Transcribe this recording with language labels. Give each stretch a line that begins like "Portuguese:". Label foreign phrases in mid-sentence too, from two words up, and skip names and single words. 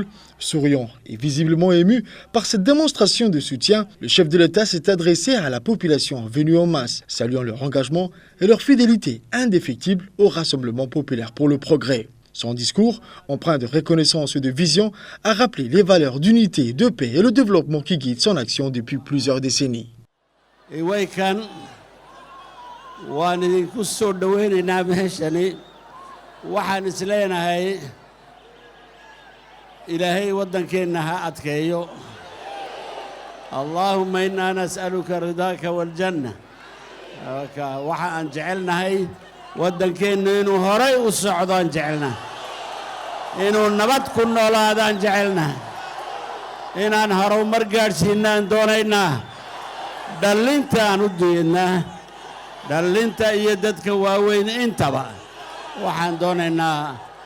French: Souriant et visiblement ému par cette démonstration de soutien, le chef de l'État s'est adressé à la population venue en masse, saluant leur engagement et leur fidélité indéfectible au Rassemblement populaire pour le progrès. Son discours, empreint de reconnaissance et de vision, a rappelé les valeurs d'unité, de paix et le développement qui guident son action depuis plusieurs décennies.
Somali: waan idinku soo dhaweynaynaa meeshani waxaan isleenahay ilaahay waddankeenna ha adkeeyo allaahumma
Arabic: إنا نسألك رضاك والجنة
Somali: waxa aan jecelnahay waddankeennu inuu horay u socdo aan jecelnahay inuu nabad ku noolaado aan jecelnahay inaan horumar gaadhsiinna aan doonaynaa dhallinta aan u diidnaa dhallinta iyo dadka waaweyn intaba waxaan doonaynaa